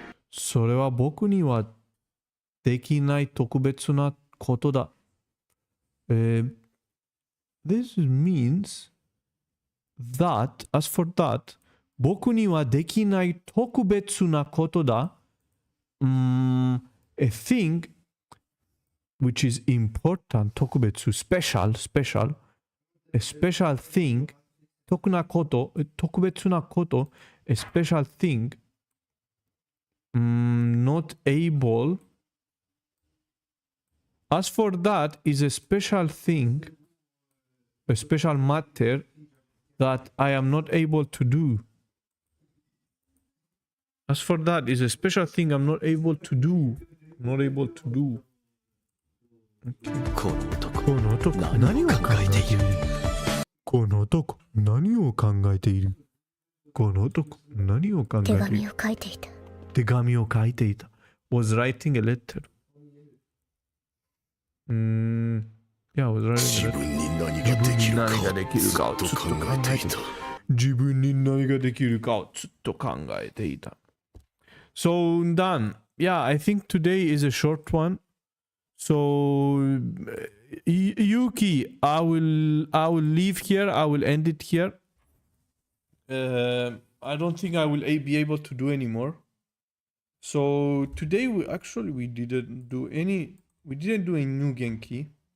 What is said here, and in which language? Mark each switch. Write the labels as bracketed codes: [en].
[ja] それは僕にはできない特別なことだ。 [en] This means that, as for that, [ja] 僕にはできない特別なことだ。 [en] A thing which is important, 特別、special, a special thing, [ja] 特別なこと、 [en] a special thing, not able. As for that is a special thing, a special matter that I am not able to do. As for that, is a special thing I'm not able to do. Not able to do. Okay. [ja] この男この男、何を考えているこの男、何を考えているこの男、何を考えている手紙を書いていた。手紙を書いていた。 [en] was writing a letter. Yeah, was writing a [ja] 自 [en] letter. [ja] 分に何ができるかをずっと考えていた。自分に何ができるかをずっと考えていた。 [en] So, done. Yeah, I think today is a short one. So, Yuki, I will leave here. I will end it here. I don't think I will be able to do anymore. So today we didn't do a new Genki.